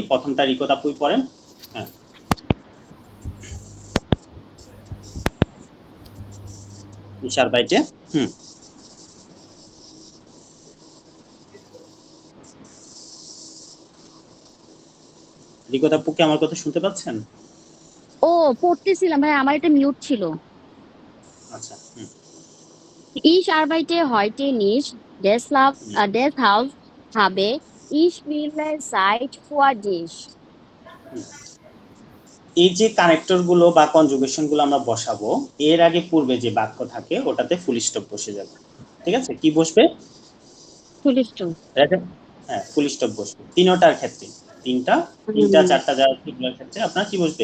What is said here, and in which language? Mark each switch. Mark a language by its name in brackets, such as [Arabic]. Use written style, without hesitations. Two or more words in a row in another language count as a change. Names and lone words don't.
[Bangla] প্রথমটা রিকত আপুই পড়েন। হ্যাঁ, ইশার বাইটে। রিকত আপু কি আমার কথা শুনতে পাচ্ছেন? ও, পড়তেছিলাম ভাই, আমার এটা মিউট ছিল। আচ্ছা। [German] Ich arbeite heute nicht, deshalb habe ich viele Zeit für dich. [Bangla] এই যে কানেক্টর গুলো বা কনজুগেশন গুলো আমরা বসাবো, এর আগে পূর্বে যে বাক্য থাকে ওটাতে ফুল স্টপ বসে যাবে। ঠিক আছে, কি বসবে? হ্যাঁ, ফুল স্টপ বসবে তিনটার ক্ষেত্রে। তিনটা চারটা যাওয়ার ক্ষেত্রে আপনার কি বসবে?